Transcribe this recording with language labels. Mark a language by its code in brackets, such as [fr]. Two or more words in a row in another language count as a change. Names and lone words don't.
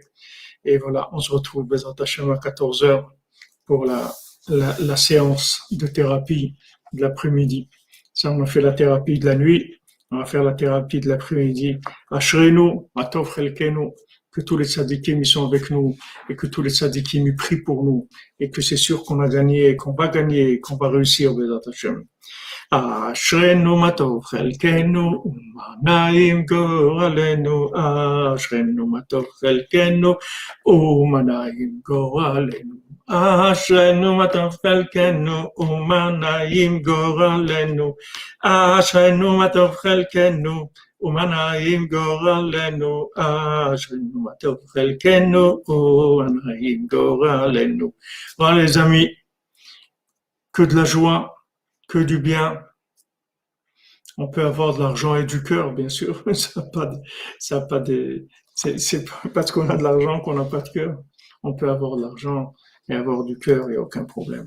[fr] Et voilà, on se retrouve Bezrat Hachem à 14 heures pour la séance de thérapie de l'après-midi. Ça, on a fait la thérapie de la nuit. On va faire la thérapie de l'après-midi. [he] Ashrenu, מה טוב חלקנו, [fr] que tous les tzadikim ils sont avec nous et que tous les tzadikim ils prient pour nous et que c'est sûr qu'on a gagné, qu'on va gagner, qu'on va réussir, [he] בעזרת השם. אשרנו מה טוב חלקנו ומה נעים גורלנו, אשרנו מה טוב חלקנו ומה נעים גורלנו, אשרנו מה טוב חלקנו ומה נעים גורלנו, אשרנו מה טוב חלקנו ומה נעים גורלנו, אשרנו מה טוב חלקנו ומה נעים גורלנו. [fr] Voilà les amis, que de la joie, que du bien. On peut avoir de l'argent et du cœur, bien sûr. Ça a pas de, c'est pas parce qu'on a de l'argent qu'on n'a pas de cœur. On peut avoir de l'argent et avoir du cœur, il n'y a aucun problème.